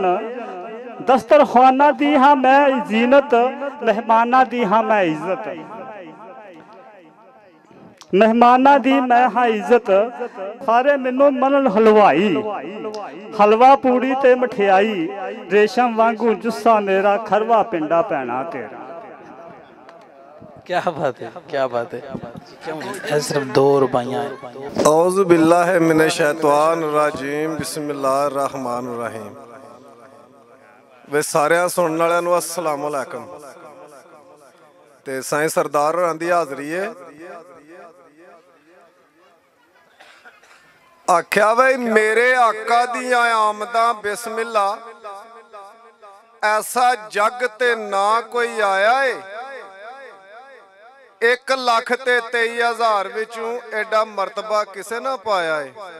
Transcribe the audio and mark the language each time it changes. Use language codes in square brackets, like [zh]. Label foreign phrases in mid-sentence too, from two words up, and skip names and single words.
[pa] ਦਸਤਰਖਾਨਾਂ ਦੀ ਹਾਂ ਮੈਂ ਜ਼ੀਨਤ, ਮਹਿਮਾਨਾਂ ਦੀ ਹਾਂ ਮੈਂ ਇੱਜ਼ਤ। ਮਹਿਮਾਨਾਂ ਦੀ ਮੈਂ ਹਾਂ ਇੱਜ਼ਤ, ਸਾਰੇ ਮੈਨੂੰ ਮੰਨਣ ਹਲਵਾਈ। ਹਲਵਾ ਪੂੜੀ ਤੇ ਮਠਿਆਈ, ਰੇਸ਼ਮ ਵਾਂਗੂ ਜੁੱਸਾ ਮੇਰਾ, ਖਰਵਾ ਪਿੰਡਾ ਪੈਣਾ ਤੇਰਾ। [hi] क्या बात है, क्या बात है। क्यों सिर्फ 2 रुपया। [ar] أعوذ بالله من الشيطان الرجيم، بسم الله الرحمن الرحيم. [pa] ਵੇ ਸਾਰੇ ਸੁਣਨੇ ਵਾਲੋਂ ਨੂੰ [ar] السلام عليكم. [pa] ਤੇ ਸਾਈਂ ਸਰਦਾਰ ਹੋਰਾਂ ਦੀ ਹਾਜ਼ਰੀ ਹੈ। ਆਖਿਆ ਭਾਈ ਮੇਰੇ ਆਕਾ ਦੀਆਂ ਆਮਦਾਂ ਬਿਸਮਿੱਲਾ, ਐਸਾ ਜੱਗ ਤੇ ਨਾ ਕੋਈ ਆਇਆ ਹੈ 1,23,000 ਵਿਚੋਂ ਐਡਾ ਮਰਤਬਾ ਕਿਸੇ ਨਾ ਪਾਇਆ ਹੈ।